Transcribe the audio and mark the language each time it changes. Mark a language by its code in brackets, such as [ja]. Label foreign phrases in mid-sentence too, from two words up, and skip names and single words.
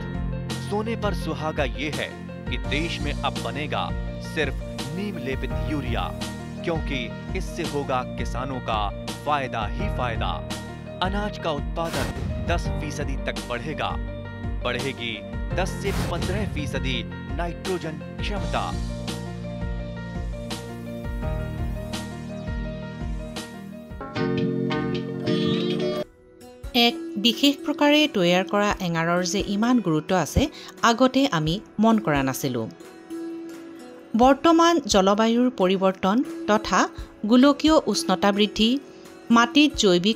[hi] सोने पर सुहागा ये है कि देश में अब बनेगा सिर्फ नीम लेपित यूरिया, क्योंकि इससे होगा किसानों का फायदा ही फायदा। अनाज का उत्पादन 10% तक बढ़ेगा। बढ़ेगी 10 से 15% नाइट्रोजन क्षमता। [as] এক বিশেষ প্ৰকাৰে তৈয়াৰ কৰা এঙাৰৰ যে ইমান গুৰুত্ব আছে আগতে আমি মন কৰা নাছিলোঁ বৰ্তমান জলবায়ুৰ পৰিৱৰ্তন তথা গোলকীয় উষ্ণতা বৃদ্ধি মাটিত জৈৱিক